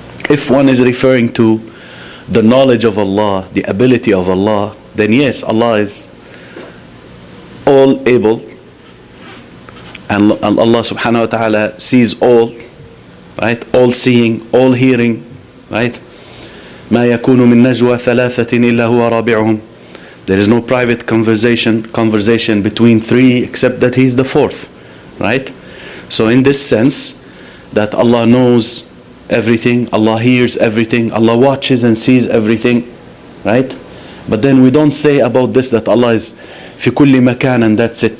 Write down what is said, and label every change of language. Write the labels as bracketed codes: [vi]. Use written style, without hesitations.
[en] If one is referring to the knowledge of Allah, the ability of Allah, then yes, Allah is all able, and Allah subhanahu wa ta'ala sees all, right? All seeing, all hearing, right? [ar] ما يكون من نجوى ثلاثة إلا هو رابعهم. [en] There is no private conversation between three except that He is the fourth, right? So in this sense, that Allah knows everything, Allah hears everything, Allah watches and sees everything, right? But then we don't say about this that Allah is [ar] في كل مكان [en] and that's it.